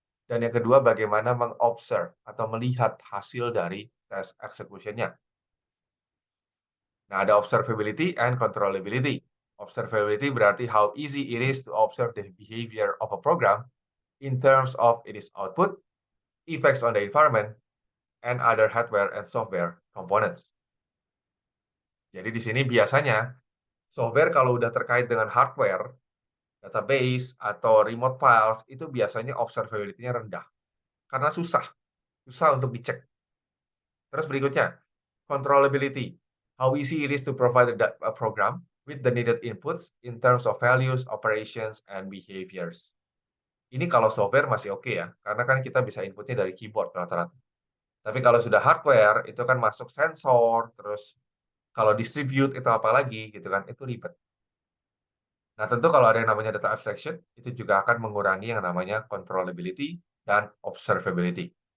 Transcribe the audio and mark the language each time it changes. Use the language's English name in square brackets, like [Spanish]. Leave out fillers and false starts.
[Indonesian] Dan yang kedua, bagaimana mengobserve atau melihat hasil dari test execution-nya. [English] Nah, ada observability and controllability. Observability berarti how easy it is to observe the behavior of a program in terms of its output, effects on the environment, and other hardware and software components. [Indonesian] Jadi di sini biasanya software kalau udah terkait dengan hardware, database, atau remote files, itu biasanya observability-nya rendah. Karena susah untuk dicek. Terus berikutnya, controllability. [English] How easy it is to provide a program with the needed inputs in terms of values, operations, and behaviors. [Indonesian] Ini kalau software masih oke ya, karena kan kita bisa inputnya dari keyboard rata-rata. Tapi kalau sudah hardware, itu kan masuk sensor, terus kalau distribute itu apa lagi gitu kan, itu ribet. Nah, tentu kalau ada yang namanya data abstraction, itu juga akan mengurangi yang namanya controllability dan observability.